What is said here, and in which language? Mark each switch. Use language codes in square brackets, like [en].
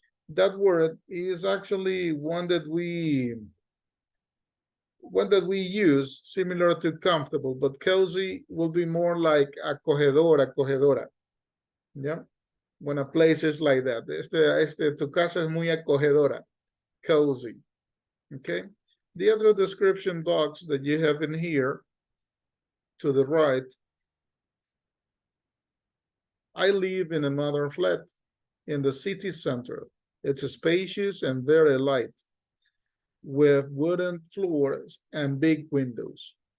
[en] That word is actually one that we use similar to comfortable, but cozy will be more like acogedora. Yeah, when a place is like that. [es] Tu casa es muy acogedora, cozy. [en] Okay. The other description box that you have in here, to the right, I live in a modern flat in the city center. It's spacious and very light, with wooden floors and big windows.